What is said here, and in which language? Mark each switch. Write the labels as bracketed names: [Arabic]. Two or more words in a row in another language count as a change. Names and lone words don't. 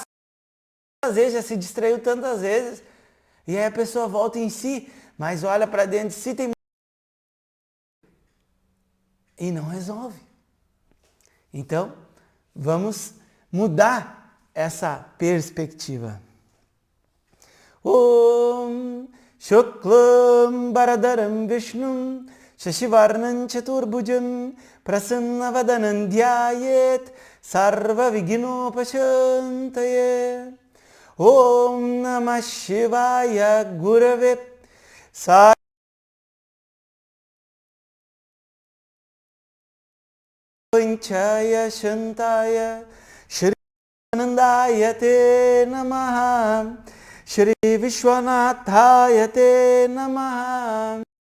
[Portuguese] Às vezes já se distraiu tantas vezes, e aí a pessoa volta em si, mas olha para dentro de si e não resolve. Então, vamos mudar essa perspectiva. [Sanskrit] ॐ शुक्लाम् बरधरं विष्णुं शशिवर्णं चतुर्भुजम् प्रसन्नवदनं ध्यायेत् सर्व विघ्नोपशान्तये. ॐ नमः शिवाय गुरवे सर्वञ्चाय शान्ताय श्री आनन्दाय ते नमः श्री विश्वनाथाय ते नमः.